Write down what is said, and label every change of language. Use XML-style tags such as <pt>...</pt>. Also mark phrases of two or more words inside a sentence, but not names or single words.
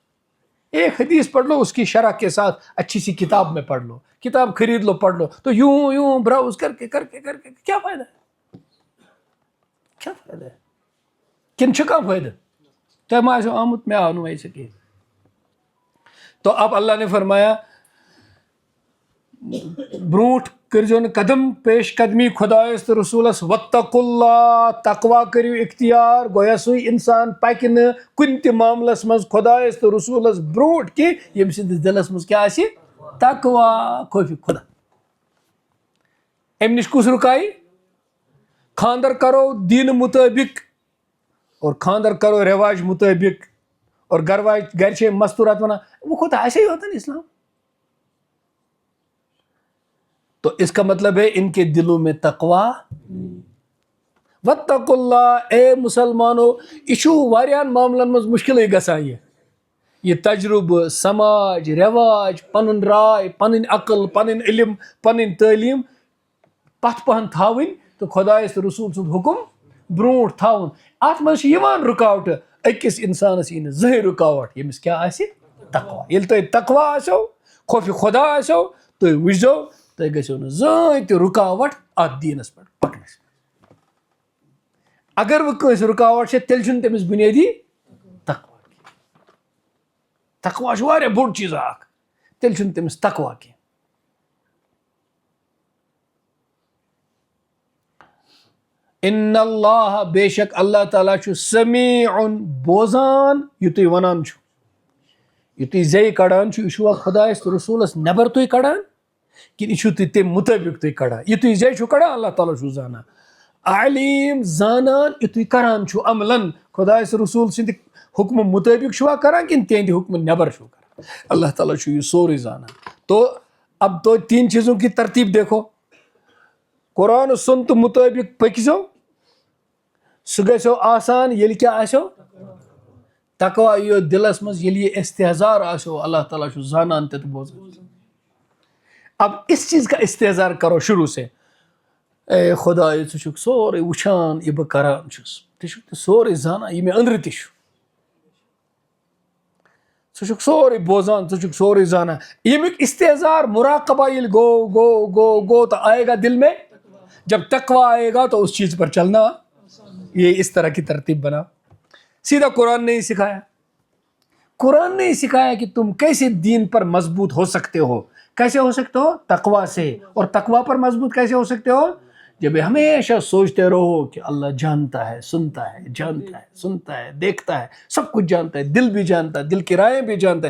<ur>ایک حدیث پڑھ لو اس کی شرح کے ساتھ، اچھی سی کتاب میں پڑھ لو، کتاب خرید لو پڑھ لو، تو یوں یوں براؤز کر کے کیا فائدہ ہے؟ کیا فائدہ ہے؟</ur> <ks>کن چھُ فائدہ؟ تۄہہِ ما آسیو آمُت، مےٚ آو نہٕ ویسے کینٛہہ.</ks> <ur>تو اب اللہ نے فرمایا</ur> <ks>برونٹھ کرزو نہٕ قدم پیش قدمی خدایس تو رسولس،</ks> <ar>واتقوا اللہ،</ar> <ks>تقوا کٔرِو اختیار. گویا سُے انسان پکہِ نہٕ کُنہِ تہِ معاملس منٛز خدایس تو رسولس برونٹھ کینٛہہ ییٚمہِ سٕنٛدِس دلس منٛز کیٛاہ آسہِ؟ تقوا، خوفِ خدا. امہِ نِش کُس رُکایہِ؟</ks> <ur>خاندر کرو دین مطٲبق اور خاندر کرو رواج مطٲبق اور گھر سے مستورات بنا، وہ خود ایسے ہی ہوتا ہے نا اسلام. تو اس کا مطلب ہے ان کے دلوں میں تقوی.</ur> <ar>واتقوا اللہ،</ar> <ks>اے مسلمانو یہ چھُ واریاہن معاملن مز مشکل گژھان. یہ تجربہ، سماج، رواج، پنن رائے، پنن عقل، پنن علم، پنن تعلیم پتھ پہن تھاوٕنۍ تو خدایس تو رسول سُنٛد حکم برونٛٹھ تھاوُن. اتھ منٛز چھِ یِوان رُکاوٹہٕ، أکِس اِنسانس یی نہٕ زٕہٕنۍ رُکاوٹ ییٚمِس کیٛاہ آسہِ تقوا. ییٚلہِ تۄہہِ تقوا آسیو، خوفِ خدا آسیو، تُہۍ وٕچھزیو تۄہہِ گژھیو نہٕ زٕہٕنۍ تہِ رُکاوٹ اتھ دیٖنس پٮ۪ٹھ پکنس. اگر وۄنۍ کٲنٛسہِ رُکاوٹ چھِ تیٚلہِ چھُنہٕ تٔمِس بُنیٲدی تقوا کینٛہہ. تقوا چھُ واریاہ بوٚڑ چیٖزا اکھ، تیٚلہِ چھُنہٕ تٔمِس تقوا کینٛہہ.</ks> <ar>ان اللہ،</ar> <ur>بے شک اللہ تعالیٰ</ur> <ks>چھُ سمیعن، بوزان یہِ تُہۍ ونان چھُ. یہ تُہۍ زیٚیہِ کڑان چھُ، یہِ چھُوا خدایس تہٕ رسوٗلس نٮ۪بر تُہۍ کڑان کِنہٕ یہِ چھُو تُہۍ تمہِ مُطٲبق تُہۍ کڑان؟ یہِ تُہۍ زیٚیہِ چھُو کڑان اللہ تعالیٰ چھُ زانان. علیم، زانان یہِ تُہۍ کران چھُو عملن، خدایس رسوٗل سٕنٛدِ حُکمہٕ مُطٲبق چھُوا کران کِنہٕ تِہنٛدِ حُکمہٕ نٮ۪بر چھُو کران؟ اللہ تعالیٰ چھُ یہ سورُے زانان.</ks> <ur>تو اب تو 3 چیزوں کی ترتیب دیکھو.</ur> <ks>قرآن و سنت مطٲبق پٔکزیو، سُہ گژھیو آسان ییٚلہِ کیٛاہ آسیو تقوا یِیو دلس منٛز، ییٚلہِ یہ استحضار آسیو اللہ تعالیٰ چھُ زانان تہِ تہٕ بوزان.</ks> <ur>اب اس چیز کا استحضار کرو شروع سے.</ur> <ks>اے خدایا ژٕ چھُکھ سورُے وٕچھان یہِ بہٕ کران چھُس، ژٕ چھُکھ تہِ سورُے زانان یہِ مےٚ أنٛدرٕ تہِ چھُ. ژٕ چھُکھ سورُے بوزان، ژٕ چھُکھ سورُے زانان. ییٚمیُک استحضار مراقبہ ییٚلہِ گو</ks> <ur>تو آئے گا دل میں. جب تقوی آئے گا تو اس چیز پر چلنا. یہ اس طرح کی ترتیب بنا. سیدھا قرآن نے ہی سکھایا. قرآن نے ہی سکھایا کہ تم کیسے دین پر مضبوط ہو سکتے ہو. کیسے ہو سکتے ہو؟ تقوی سے. اور تقوی پر مضبوط کیسے ہو سکتے ہو؟ جب ہمیشہ سوچتے رہو کہ اللہ جانتا ہے، سنتا ہے، جانتا ہے، سنتا ہے، دیکھتا ہے، سب کچھ جانتا ہے، دل بھی جانتا ہے، دل کی رائے بھی جانتا ہے.</ur>